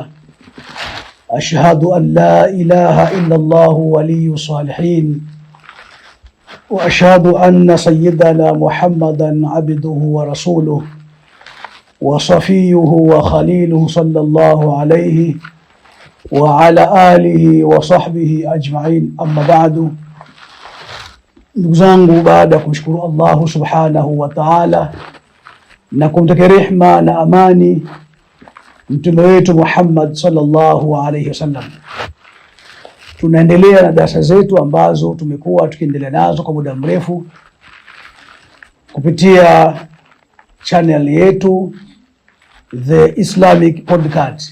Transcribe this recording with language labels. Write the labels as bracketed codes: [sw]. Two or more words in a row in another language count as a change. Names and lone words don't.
[ar] أشهد أن لا إله إلا الله ولي الصالحين، وأشهد أن سيدنا محمدا عبده ورسوله وصفيه وخليله صلى الله عليه وعلى آله وصحبه أجمعين. أما بعد، [sw] ndugu zangu, baada ya kumshukuru [ar] الله سبحانه وتعالى [sw] na kumtakia rehma na amani mtume wetu Muhammad [ar] صلى الله عليه وسلم, [sw] tunaendelea na darasa zetu ambazo tumekuwa tukiendelea nazo kwa muda mrefu kupitia channel yetu The Islamic Podcast.